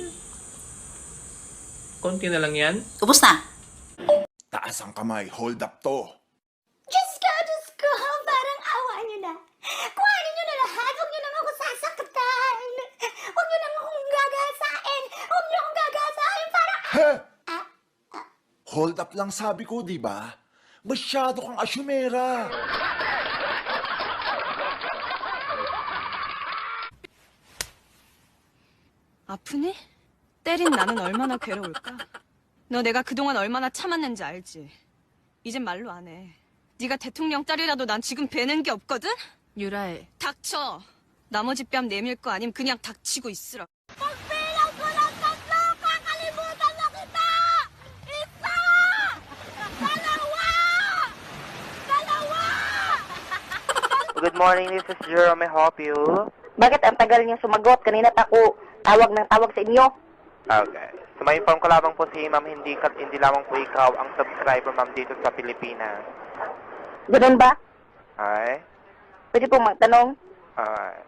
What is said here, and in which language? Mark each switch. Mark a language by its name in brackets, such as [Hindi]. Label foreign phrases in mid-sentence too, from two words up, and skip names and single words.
[Filipino] Konti na lang yan. Ubus na. Taas ang kamay, [English] hold up [Filipino] to. Diyos ko, parang awa niyo na. Kuhanin niyo na lahat, huwag niyo naman ako sasaktan. Huwag niyo naman akong gagasain. Huwag niyo akong gagasain, parang... He! [English] Hold up [Filipino] lang sabi ko, di ba? Masyado kang asyumera. [Korean] 아프니? 때린 나는 얼마나 괴로울까? 너 내가 그동안 얼마나 참았는지 알지? 이젠 말로 안 해. 네가 대통령 딸이라도 난 지금 배는 게 없거든? 유라애. 닥쳐. 나머지 뺨 내밀 거 아님 그냥 닥치고 있으라. [Filipino] Pagbilang ko ng 3, kakalimutan na kita! Isa! Dalawa! [English] Good morning, this is Jerome. May I help you? [Filipino] Bakit ang tagal niyo sumagot? Kanina ako tawag ng tawag sa inyo. Okay. So may inform ko lamang po si ma'am, hindi lamang po ikaw ang subscriber ma'am dito sa Pilipinas. Ganun ba? Ay. Pwede po magtanong? Alright.